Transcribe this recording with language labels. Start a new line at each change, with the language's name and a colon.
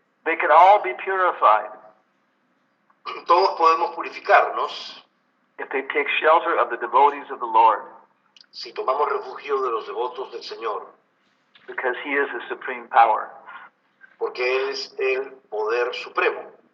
English: They can all be purified.
Spanish: Todos podemos purificarnos
English: if they take shelter of the devotees of the Lord.
Spanish: Si tomamos refugio de los devotos del Señor.
English: Because He is the supreme power.
Spanish: Porque Él es el poder supremo.